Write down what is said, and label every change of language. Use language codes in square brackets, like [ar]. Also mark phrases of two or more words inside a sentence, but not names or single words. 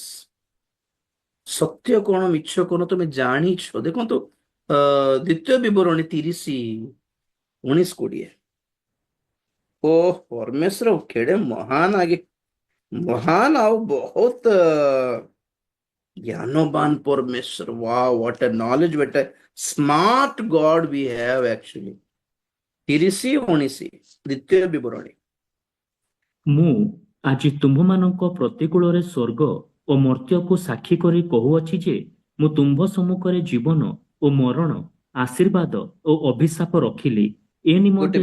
[or] ସତ୍ୟ କଣ ମିଛ କଣ ତୁମେ ଜାଣିଛ। ଦେଖନ୍ତୁ ଦ୍ୱିତୀୟ ବିବରଣୀ 30:19-20। ଓ ପରମେଶ୍ୱର କେଡେ ମହାନ ଆଜ୍ଞା, ମହାନ ଆଉ ବହୁତ ଜ୍ଞାନବାନ ପରମେଶ୍ୱର। [en] wow, what a knowledge, what a smart God we have actually। [or] 30:19 ଦ୍ୱିତୀୟ ବିବରଣୀ। ମୁଁ ଆଜି ତୁମ୍ଭମାନଙ୍କ ପ୍ରତିକୂଳରେ ସ୍ୱର୍ଗ ଓ ମର୍ତ୍ତ୍ୟକୁ ସାକ୍ଷୀ କରି କହୁଅଛି ଯେ, ମୁଁ ତୁମ୍ଭ ସମ୍ମୁଖରେ ଜୀବନ ଓ ମରଣ, ଆଶୀର୍ବାଦ ଓ ଅଭିଶାପ ରଖିଲି। ଏ ଗୋଟେ